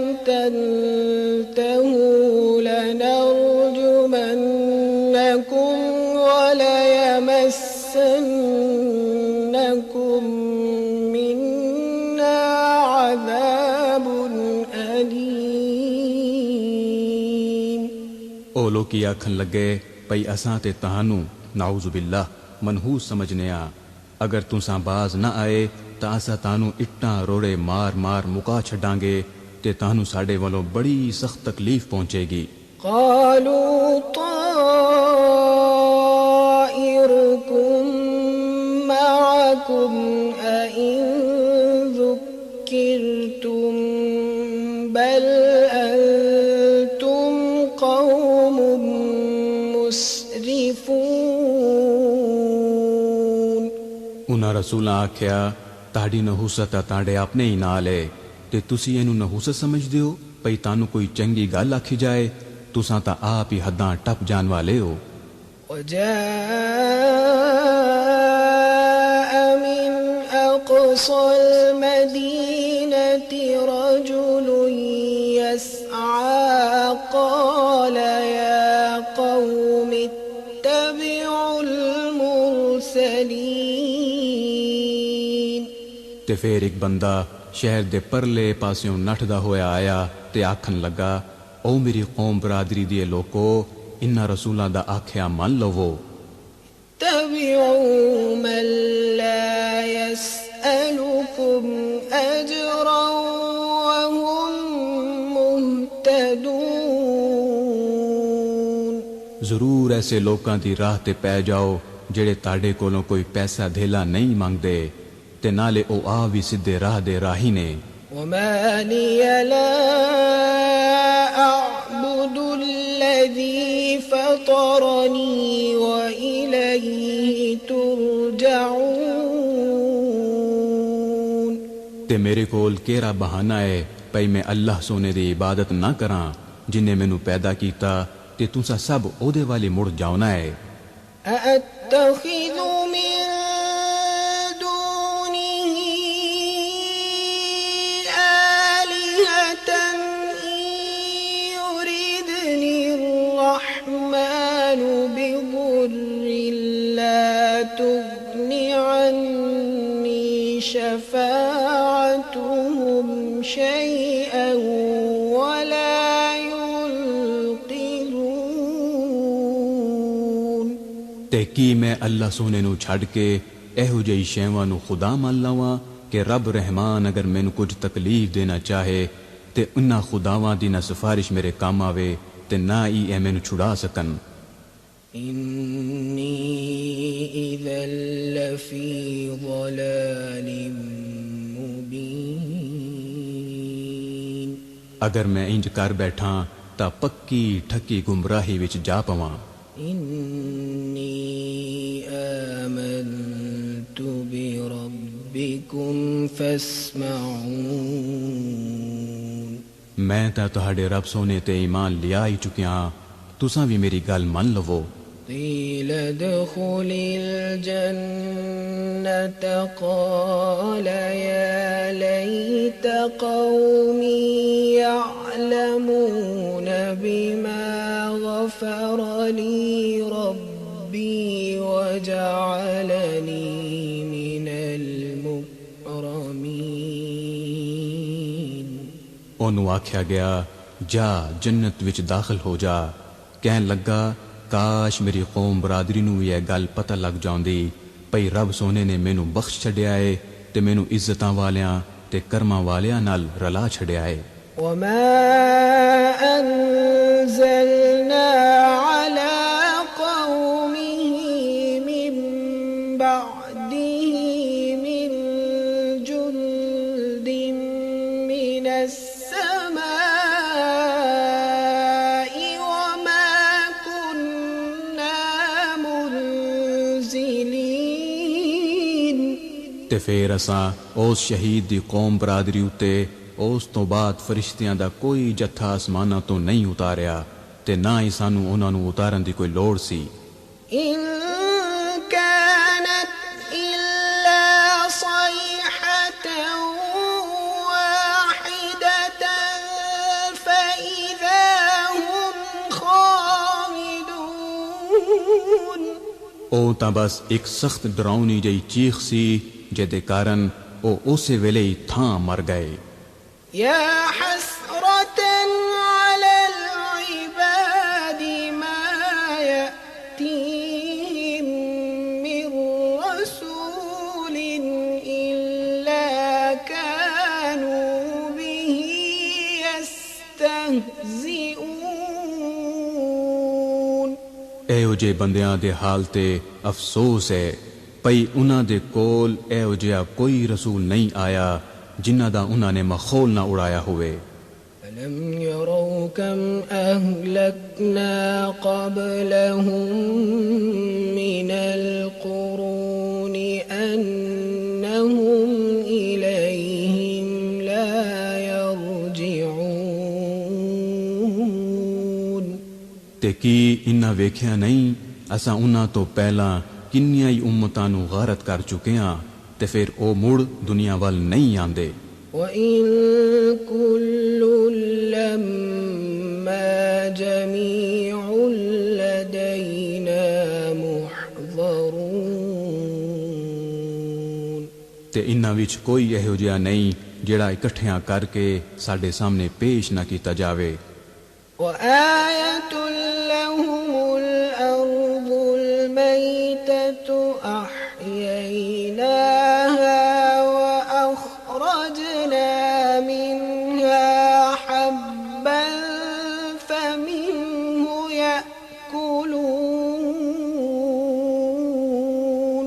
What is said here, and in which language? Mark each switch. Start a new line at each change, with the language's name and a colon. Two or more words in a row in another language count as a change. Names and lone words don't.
Arabic: تنتهوا لنرجمنكم وليمسنكم منا عذاب أليم
Punjabi: ਉਹ ਲੋਕੀ ਆਖਣ ਲੱਗੇ ਭਈ ਅਸਾਂ ਤੇ ਤੁਹਾਨੂੰ
Arabic: نعوذ بالله
Punjabi: ਮਨਹੂਸ ਸਮਝਨੇ ਆ ਅਗਰ ਤੁਸਾਂ ਬਾਜ਼ ਨਾ ਆਏ ਤਾਂ ਅਸਾਂ ਤੁਹਾਨੂੰ ਇੱਟਾਂ ਰੋੜੇ ਮਾਰ ਮਾਰ ਮੁਕਾ ਛੱਡਾਂਗੇ ਤੇ ਤੁਹਾਨੂੰ ਸਾਡੇ ਵੱਲੋਂ ਬੜੀ ਸਖਤ ਤਕਲੀਫ ਪਹੁੰਚੇਗੀ
Arabic: قالوا طائركم معكم أئن ذكرتم بل أنتم قوم مسرفون
Punjabi: ਉਹਨਾਂ ਰਸੂਲਾਂ ਆਖਿਆ ਤੁਹਾਡੀ ਨਹੂਸਤ ਤੁਹਾਡੇ ਆਪਣੇ ਹੀ ਨਾਲ ਹੈ ਤੇ ਤੁਸੀਂ ਇਹਨੂੰ ਨਹੂਸਤ ਸਮਝਦੇ ਹੋ ਭਈ ਤੁਹਾਨੂੰ ਕੋਈ ਚੰਗੀ ਗੱਲ ਆਖੀ ਜਾਏ ਤੁਸਾਂ ਤਾਂ ਆਪ ਹੀ ਹੱਦਾਂ ਟੱਪ ਜਾਣ ਵਾਲੇ ਹੋ
Arabic: وجاء من أقصى المدينة رجل يسعى قال يا قوم اتبعوا المرسلين
Punjabi: ਤੇ ਫਿਰ ਇੱਕ ਬੰਦਾ ਸ਼ਹਿਰ ਦੇ ਪਰਲੇ ਪਾਸਿਓਂ ਨੱਠਦਾ ਹੋਇਆ ਆਇਆ ਤੇ ਆਖਣ ਲੱਗਾ ਓ ਮੇਰੀ ਕੌਮ ਬਰਾਦਰੀ ਦੇ ਲੋਕੋ ਇਨ੍ਹਾਂ ਰਸੂਲਾਂ ਦਾ ਆਖਿਆ ਮੰਨ ਲਵੋ
Arabic: اتبعوا من لا يسألكم أجرا وهم مهتدون
Punjabi: ਜ਼ਰੂਰ ਐਸੇ ਲੋਕਾਂ ਦੀ ਰਾਹ ਤੇ ਪੈ ਜਾਓ ਜਿਹੜੇ ਤੁਹਾਡੇ ਕੋਲੋਂ ਕੋਈ ਪੈਸਾ ਧੇਲਾ ਨਹੀਂ ਮੰਗਦੇ ਤੇ ਨਾਲੇ ਉਹ ਆ ਵੀ ਸਿੱਧੇ ਰਾਹ ਦੇ ਰਾਹੀ ਨੇ
Arabic: وما لي لا أعبد الذي فطرني وإليه ترجعون
Punjabi: ਤੇ ਮੇਰੇ ਕੋਲ ਕਿਹੜਾ ਬਹਾਨਾ ਹੈ ਭਈ ਮੈਂ ਅੱਲਾਹ ਸੋਨੇ ਦੀ ਇਬਾਦਤ ਨਾ ਕਰਾਂ ਜਿਨੇ ਮੈਨੂੰ ਪੈਦਾ ਕੀਤਾ ਤੇ ਤੁਸੀਂ ਸਭ ਉਹਦੇ ਵਾਲੇ ਮੁੜ ਜਾਣਾ ਹੈ
Arabic: أأتخذ من دونه آلهة إن يردني الرحمن بضر لا تغن عني شفاعتهم شيئا ولا ينقذون۔
Punjabi: تے کی میں اللہ سونے نو چھڑ کے ایہو جئی شیواں نو خدا مان لواں کہ رب رحمان اگر مینو کچھ تکلیف دینا چاہے تے انہاں خداواں دی نہ سفارش میرے کام آوے تے نہ ہی اے مینو چھڑا سکن۔
Arabic: إني إذا لفي ضلال مبين۔
Punjabi: اگر میں انج کر بیٹھاں تا پکی ٹھکی گمراہی وچ جا پواں۔
Arabic: إني آمنت بربكم فاسمعون۔
Punjabi: میں تا تہاڈے رب سونے تے ایمان لیا ہی چکیاں، تساں بھی میری گل من لو۔
Arabic: قيل ادخل الجنة قال يا ليت قومي يعلمون بما غفر لي ربي وجعلني من المكرمين۔
Punjabi: انہوں آکھیا گیا جا جنت وچ داخل ہو جا، کہن لگا کاش میری قوم برادری نو یہ گل پتہ لگ جاندی پئی رب سونے نے مینوں بخش چھڈیا ہے تے مینوں عزتاں والیاں تے کرماں والیاں نال رلا چھڈیا ہے۔
Arabic: وما أنزلنا على قومه من بعده من جند من السماء وما كنا منزلين۔
Punjabi: تے پھر اساں اس شہید دی قوم برادری اتے اس تو بعد فرشتیاں دا کوئی جتھا آسماناں تو نہیں اتاریا تے نہ ہی سانو انہاں نو اتارن دی کوئی لوڑ سی۔
Arabic: إن كانت إلا صيحة واحدة فإذا هم خامدون۔
Punjabi: او تا بس ایک سخت ڈراؤنی جئی چیخ سی جے کارن او اسی ویلے ہی تھاں مر گئے۔
Arabic: يا حسرة على العباد ما يأتيهم من رسول إلا كانوا به يستهزئون۔
Punjabi: ایہو جے بندیاں دے حال تے افسوس ہے پئی انہاں دے کول ایہو جہا کوئی رسول نہیں آیا جنہ دا انہاں نے مخول نہ اڑایا ہوئے۔
Arabic: ألم يروا كم أهلكنا قبلهم من القرون أنهم إليهم لا يرجعون۔
Punjabi: تے کی انہاں ویکھیا نہیں اساں انہاں تو پہلاں کنیاں ہی امتاں نو غارت کر چکے ہاں تے پھر او مڑ دنیا وال نہیں آندے۔
Arabic: وَإِن كُلٌّ لَّمَّا جَمِيعٌ لَّدَيْنَا مُحْضَرُونَ۔
Punjabi: تے انہاں وچ کوئی ایہو جہا نہیں جڑا اکٹھیاں کر کے ساڈے سامنے پیش نہ کیتا جاوے۔
Arabic: وَآيَةٌ لَّهُمُ الْأَرْضُ الْمَيْتَةُ أَحْيَيْنَاهَا وَأَخْرَجْنَا مِنْهَا حَبًّا فَمِنْهُ يَأْكُلُونَ۔